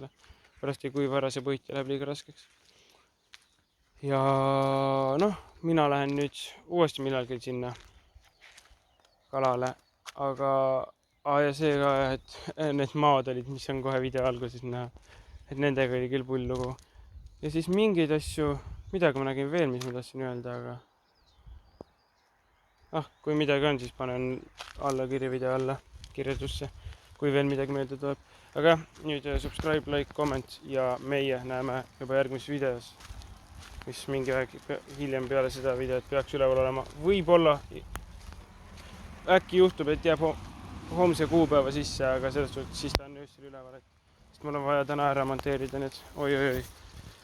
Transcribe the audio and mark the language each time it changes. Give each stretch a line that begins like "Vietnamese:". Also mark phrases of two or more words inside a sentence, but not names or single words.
Estonian: Pärast ei kuiva ära see puit ja läheb liiga raskeks. Ja mina lähen nüüd uuesti millalgi sinna kalale, aga ja see ka, et need maad olid, mis on kohe video alguses näha, et nendega oli küll pull lugu. Ja siis mingeid asju, midagi ma nägin veel, mis ma tahtsin öelda, aga kui midagi on, siis panen alla video alla kirjeldusse, kui veel midagi meelde tuleb. Aga jah, nüüd subscribe, like, comment ja meie näeme juba järgmises videos, mis mingi aeg hiljem peale seda videot peaks üleval olema. Võib-olla äkki juhtub, et jääb homse kuupäeva sisse, aga selles suhtes siis ta on öösel üleval, sest mul on vaja täna ära monteerida need oi.